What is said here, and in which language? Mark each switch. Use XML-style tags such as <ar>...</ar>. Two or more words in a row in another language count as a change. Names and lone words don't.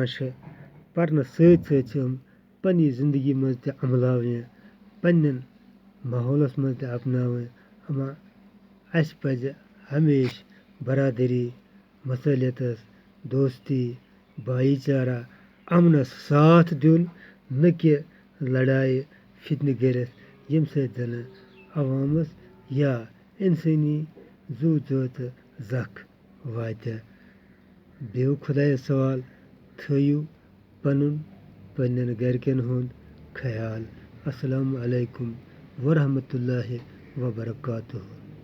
<ks>چھِ پَرنَس سۭتۍ سۭتۍ چھِ یِم پنٛنہِ زِندگی منٛز تہِ عملاوٕنۍ پنٛنٮ۪ن ماحولَس منٛز تہِ اَپناوٕنۍ اَما اَسہِ پَزِ ہمیشہِ برادٔری مصٲلیتَس دوستی بایی چارہ اَمنَس ساتھ دیُن نہ کہِ لڑایہِ فِتنہٕ کٔرِتھ ییٚمہِ سۭتۍ زَنہٕ عوامَس یا اِنسٲنی زُو زٲژٕ زَکھ واتہِ بیٚیہِ خۄدایَس سوال تھٲیِو پَنُن پنٛنٮ۪ن گَرِکٮ۪ن ہُنٛد خیال</ks> <ar>اَسَلامُ علیکُم ورحمتہ اللہ وبرکاتہ</ar>